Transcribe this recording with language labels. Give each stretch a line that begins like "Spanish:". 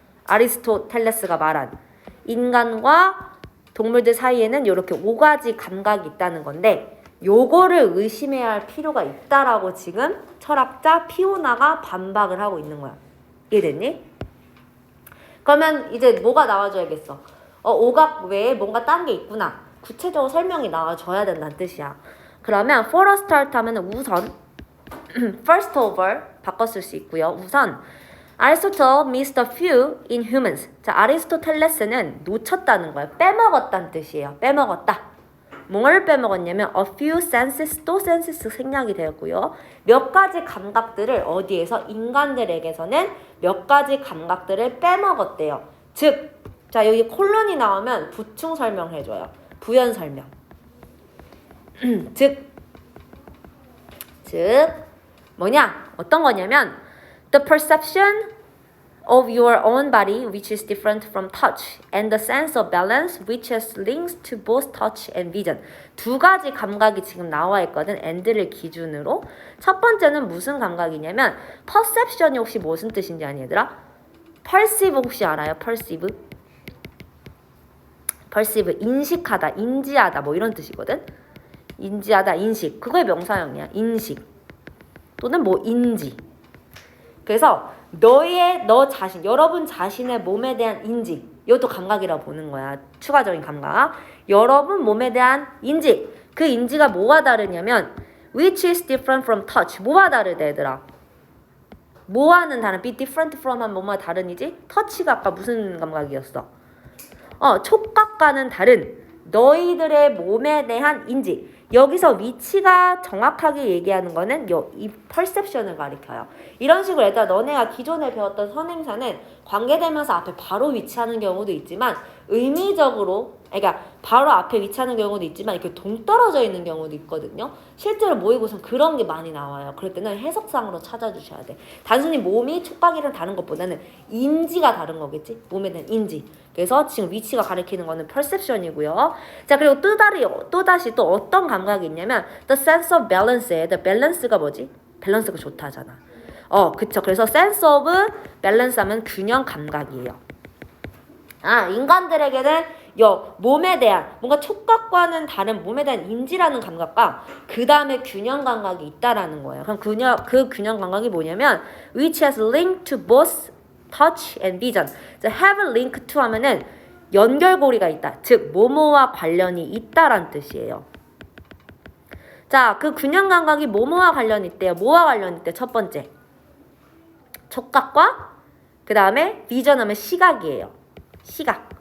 Korean: 아리스토텔레스가 말한 인간과 동물들 사이에는 이렇게 5가지 감각이 있다는 건데, 요거를 의심해야 할 필요가 있다라고 지금 철학자 피오나가 반박을 하고 있는 거야. 이해됐니? 그러면 이제 뭐가 나와줘야겠어? 오각 외에 뭔가 딴 게 있구나. 구체적으로 설명이 나와줘야 된다는 뜻이야. 그러면
English: for a start
Korean: 하면 우선
English: first of all
Korean: 바꿨을 수 있고요. 우선
English: Aristotle missed a few in humans.
Korean: 자, 아리스토텔레스는 놓쳤다는 거예요. 빼먹었다는 뜻이에요. 빼먹었다. 뭘 빼먹었냐면
English: a few senses,
Korean: 또 senses 생략이 되었고요. 몇 가지 감각들을 어디에서 인간들에게서는 몇 가지 감각들을 빼먹었대요. 즉, 자 여기 콜론이 나오면 부충 설명해줘요. 부연 설명. 즉 뭐냐? 어떤 거냐면
English: the perception of your own body which is different from touch and the sense of balance which has links to both touch and vision.
Korean: 두 가지 감각이 지금 나와 있거든. and를 기준으로. 첫 번째는 무슨 감각이냐면 perception이 혹시 무슨 뜻인지 아니 얘들아? perceive 혹시 알아요? perceive 인식하다, 인지하다 뭐 이런 뜻이거든. 인지하다, 인식. 그거의 명사형이야. 인식 또는 뭐 인지. 그래서 너 자신, 여러분 자신의 몸에 대한 인지, 이것도 감각이라고 보는 거야. 추가적인 감각. 여러분 몸에 대한 인지. 그 인지가 뭐와 다르냐면
English: which is different from touch.
Korean: 뭐와 다르대 얘들아? 뭐와는 다른 be different from 하면 뭐와 다른이지? touch가 아까 무슨 감각이었어? 촉각과는 다른 너희들의 몸에 대한 인지. 여기서 위치가 정확하게 얘기하는 거는 이 perception을 가리켜요. 이런 식으로 얘들아 너네가 기존에 배웠던 선행사는 관계대명사 앞에 바로 위치하는 경우도 있지만 의미적으로 그러니까 바로 앞에 위치하는 경우도 있지만 이렇게 동떨어져 있는 경우도 있거든요. 실제로 모의고사는 그런 게 많이 나와요. 그럴 때는 해석상으로 찾아주셔야 돼. 단순히 몸이 촉각이랑 다른 것보다는 인지가 다른 거겠지. 몸에 대한 인지. 그래서 지금 위치가 가리키는 거는 perception이고요. 자 그리고 또다시 또 어떤 감각이 있냐면
English: the sense of balance
Korean: 에 the balance가 뭐지? 밸런스가 좋다잖아. 그쵸. 그래서 sense of balance 하면 균형 감각이에요. 인간들에게는 몸에 대한 뭔가 촉각과는 다른 몸에 대한 인지라는 감각과 그 다음에 균형 감각이 있다라는 거예요. 그럼 그 균형 감각이 뭐냐면
English: which has linked to both touch and vision.
Korean: have link to 하면은 연결고리가 있다. 즉 뭐뭐와 관련이 있다란 뜻이에요. 자, 그 균형 감각이 뭐뭐와 관련이 있대요. 뭐와 관련이 있대? 첫 번째 촉각과 그 다음에 vision 하면 시각이에요. 시각.